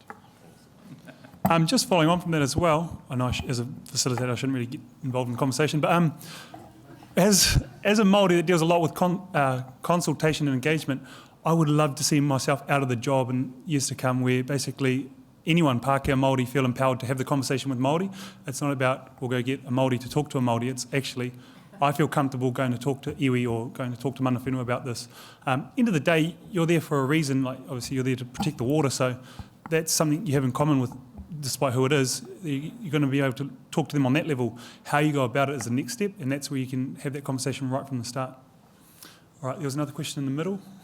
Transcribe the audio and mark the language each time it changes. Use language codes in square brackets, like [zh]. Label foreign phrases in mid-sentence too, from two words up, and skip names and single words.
[en] Just following on from that as well, I know as a facilitator I shouldn't really get involved in the conversation, but as a Māori that deals a lot with consultation and engagement, I would love to see myself out of the job in years to come where basically anyone, Pākehā Māori, feel empowered to have the conversation with Māori. It's not about we'll go get a Māori to talk to a Māori. It's actually, I feel comfortable going to talk to iwi or going to talk to [mi] mana whenua [en] about this. End of the day, you're there for a reason. Like obviously, you're there to protect the water, so that's something you have in common with, despite who it is. You're going to be able to talk to them on that level. How you go about it is the next step, and that's where you can have that conversation right from the start. All right, there was another question in the middle.